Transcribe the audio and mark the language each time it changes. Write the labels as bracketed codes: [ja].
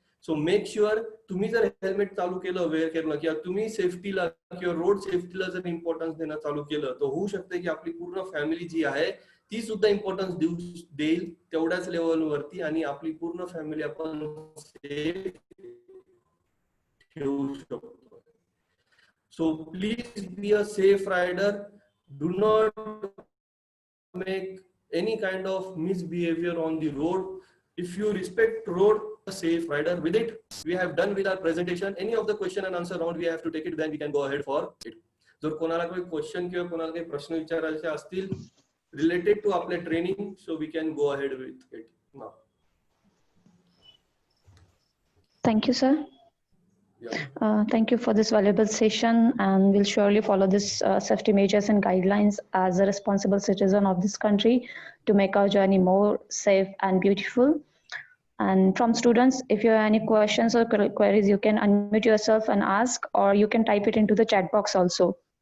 [mr] So make sure तुम्ही जर helmet चालू केलं वेअर केलं किंवा तुम्ही सेफ्टीला किंवा रोड सेफ्टीला जर इम्पॉर्टन्स देणं चालू केलं तर होऊ शकतं की आपली पूर्ण फॅमिली जी आहे ती सुद्धा इम्पॉर्टन्स देईल तेवढ्याच लेवलवरती आणि आपली पूर्ण फॅमिली आपण सेफ ठेवू शकतो. [en] So please be a safe rider. Do not make any kind of misbehavior on the road. If you respect road, a safe rider. With it, we have done with our presentation. Any of the question and answer round we have to take it, then we can go ahead for it. [mr] जर कोणाला काही question किंवा कोणाला काही प्रश्न विचारायचे असतील [en] related to [mr] आपले training, [en] so we can go ahead with it now. Thank you, sir. Thank you for this valuable session, and we'll surely follow this safety measures and guidelines as a responsible citizen of this country to make our journey more safe and beautiful. And from students, if you have any questions or queries, you can unmute yourself and ask, or you can type it into the chat box also.